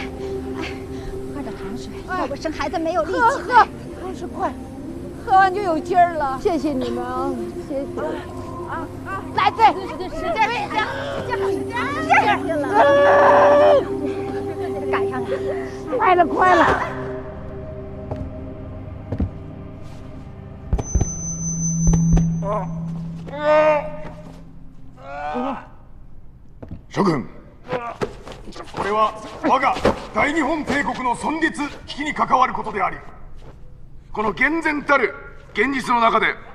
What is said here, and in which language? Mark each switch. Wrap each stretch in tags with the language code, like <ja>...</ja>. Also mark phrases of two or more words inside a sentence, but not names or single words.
<zh>喝点糖水，要不生孩子没有力气。喝，糖水快，喝完就有劲儿了。谢谢你们啊，谢谢。来，对，使劲，使劲，赶上了，快了。</zh> <ja>諸君、これは我が大日本帝国の存立危機に関わることであり、この厳然たる現実の中で</ja>